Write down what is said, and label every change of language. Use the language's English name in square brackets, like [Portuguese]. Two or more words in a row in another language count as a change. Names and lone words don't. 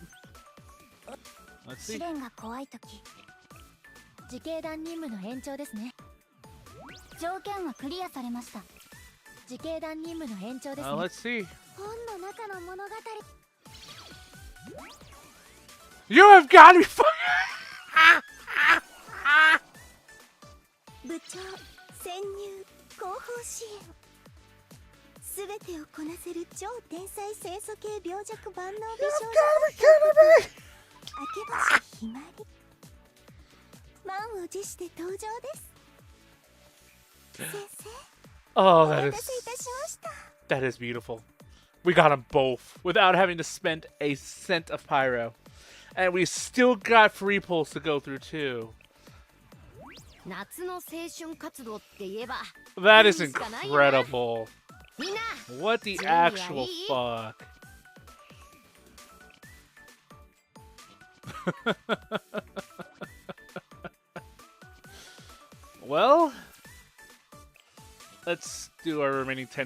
[English] Let's see. Let's see. You have got to be fucking. [Japanese] すべてをこなせる超天才清楚系病弱万能美少女明橋ひまり満を持して登場です先生 [English] Oh, [Japanese] お待たせいたしました [English] that is beautiful. We got them both without having to spend a cent of pyro, and we still got free pulls to go through too. [Japanese] 夏の青春活動って言えば [English] That is incredible. What the actual fuck? Well, let's do our remaining 10.